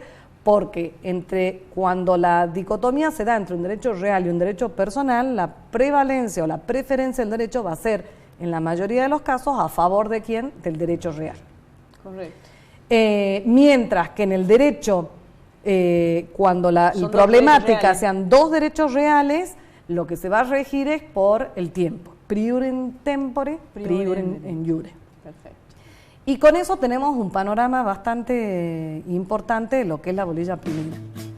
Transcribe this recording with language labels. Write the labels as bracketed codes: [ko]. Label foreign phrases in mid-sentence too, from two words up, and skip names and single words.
[es] Porque cuando la dicotomía se da entre un derecho real y un derecho personal, la prevalencia o la preferencia del derecho va a ser, en la mayoría de los casos, a favor de quién? Del derecho real. Correcto. Mientras que en el derecho, cuando la problemática sean dos derechos reales, lo que se va a regir es por el tiempo. [la] Prior in tempore, prior in iure. [es] Perfecto. Y con eso tenemos un panorama bastante importante de lo que es la bolilla primera.